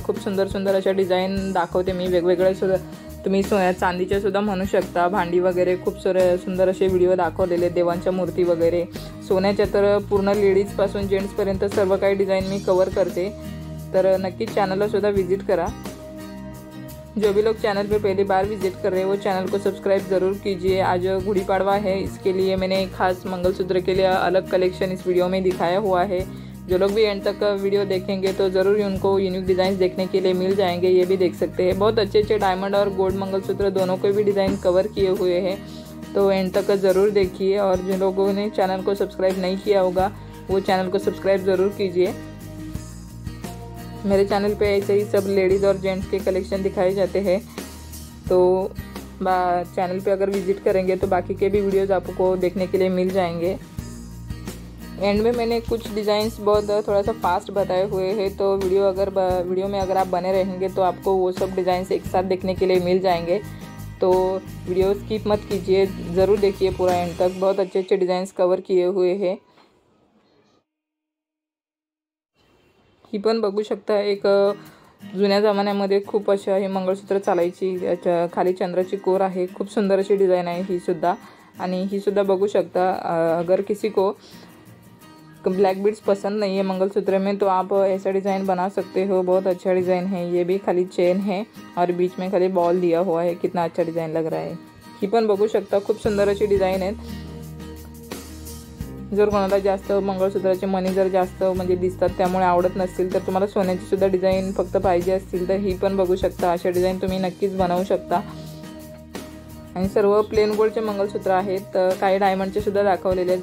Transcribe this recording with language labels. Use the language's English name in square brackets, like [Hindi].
[Marathi] खूप सुंदर अशा डिझाइन दाखवते मी वेगवेगळे सुद्धा, तुम्ही चांदीचे सुद्धा म्हणू शकता। भांडी वगैरे खूप सुंदर असे व्हिडिओ दाखवलेले, देवांच्या मूर्ती वगैरे, सोन्याच्या तर पूर्ण लेडीजपासून जेंट्सपर्यंत सर्व काही डिज़ाइन मी कवर करते। तर नक्की चॅनलला सुद्धा विजिट करा। [Hindi] जो भी लोग चैनल पे पहली बार विजिट कर रहे हैं वो चैनल को सब्सक्राइब ज़रूर कीजिए। आज गुड़ी पाड़वा है, इसके लिए मैंने खास मंगलसूत्र के लिए अलग कलेक्शन इस वीडियो में दिखाया हुआ है। जो लोग भी एंड तक वीडियो देखेंगे तो ज़रूर उनको यूनिक डिज़ाइन देखने के लिए मिल जाएंगे। ये भी देख सकते हैं, बहुत अच्छे डायमंड और गोल्ड मंगलसूत्र दोनों को भी डिज़ाइन कवर किए हुए हैं। तो एंड तक ज़रूर देखिए, और जो लोगों ने चैनल को सब्सक्राइब नहीं किया होगा वो चैनल को सब्सक्राइब ज़रूर कीजिए। मेरे चैनल पे ऐसे ही सब लेडीज़ और जेंट्स के कलेक्शन दिखाए जाते हैं। तो चैनल पे अगर विज़िट करेंगे तो बाकी के भी वीडियोज़ आपको देखने के लिए मिल जाएंगे। एंड में मैंने कुछ डिज़ाइंस बहुत थोड़ा सा फास्ट बताए हुए हैं, तो वीडियो में अगर आप बने रहेंगे तो आपको वो सब डिज़ाइंस एक साथ देखने के लिए मिल जाएंगे। तो वीडियो स्किप मत कीजिए, ज़रूर देखिए पूरा एंड तक। बहुत अच्छे डिज़ाइंस कवर किए हुए हैं। [Marathi] ही पण बघू शकता, एक जुन्या जमान्यामध्ये खूप अशा हे मंगळसूत्र चालायची, खाली चंद्राची कोर आहे। खूप सुंदर अशी डिज़ाइन आहे ही सुद्धा। आणि ही सुद्धा बघू शकता। [Hindi] अगर किसी को ब्लैक बीड्स पसंद नहीं है मंगलसूत्र में तो आप ऐसा डिज़ाइन बना सकते हो। बहुत अच्छा डिज़ाइन है। ये भी खाली चेन है और बीच में खाली बॉल दिया हुआ है, कितना अच्छा डिज़ाइन लग रहा है। [Marathi] ही पण बघू शकता, खूप सुंदर अशी डिज़ाइन आहे। जर कोणाला जास्त मंगळसूत्राचे मणी जर जास्त म्हणजे दिसतात त्यामुळे आवडत नसतील, तर तुम्हाला सोन्याची सुद्धा डिझाइन फक्त पाहिजे असतील तर ही पण बघू शकता। अशा डिझाइन तुम्ही नक्कीच बनवू शकता। आणि सर्व प्लेन गोल्डचे मंगळसूत्र आहेत, काही डायमंडचे सुद्धा दाखवलेले आहेत।